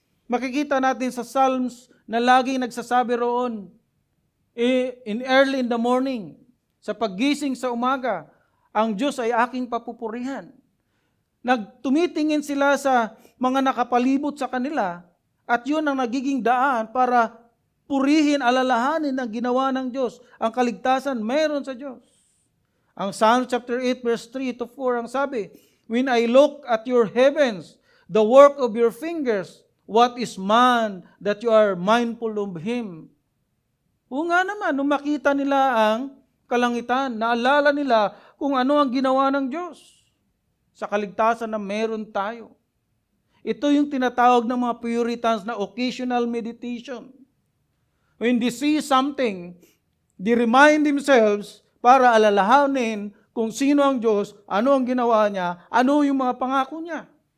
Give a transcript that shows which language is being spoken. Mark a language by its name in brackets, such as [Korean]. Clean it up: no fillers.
[Filipino] Makikita natin sa Psalms na laging nagsasabi roon, [English] in early in the morning, [Filipino] sa paggising sa umaga, ang Diyos ay aking papupurihan. Tumitingin sila sa mga nakapalibot sa kanila at yun ang nagiging daan para purihin, alalahanin ang ginawa ng Diyos. Ang kaligtasan mayroon sa Diyos. Ang Psalm chapter 8 verse 3 to 4 ang sabi, [English] when I look at your heavens, the work of your fingers, what is man that you are mindful of him? [Filipino] O nga naman, nung makita nila ang kalangitan, naalala nila kung ano ang ginawa ng Diyos sa kaligtasan na meron tayo. Ito yung tinatawag ng mga Puritans na occasional meditation. [English] When they see something, they remind themselves [Filipino] para alalahanin kung sino ang Diyos, ano ang ginawa niya, ano yung mga pangako niya.